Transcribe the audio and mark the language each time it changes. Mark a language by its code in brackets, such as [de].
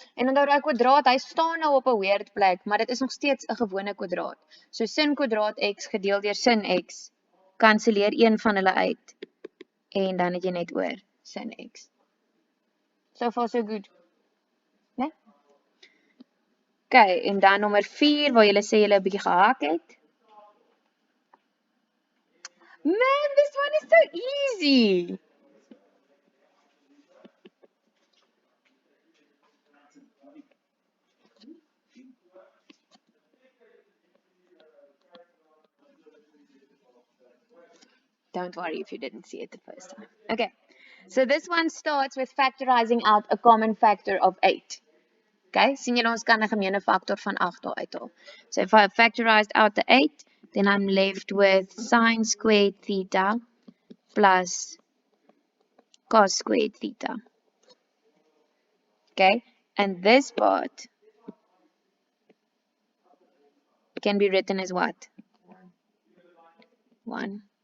[af] En onthou daai kwadraat, hy staan nou op 'n weird plek, maar dit is nog steeds 'n gewone kwadraat. So sin kwadraat x gedeel deur sin x kanselleer een van hulle uit en dan het jy net oor sin x. [en] So far so good. Né? [af] Okay, en dan nommer 4 waar julle sê julle 'n bietjie gehak het. [en] Man, this one is so easy. Don't worry if you didn't see it the first time. Okay, so this one starts with factorizing out a common factor of 8. [af] Okay, sien julle ons kan 'n gemeene faktor van 8 daar uithaal. [en] So if I factorized out the 8, then I'm left with sine squared theta plus cos squared theta. Okay, and this part can be written as what? 1.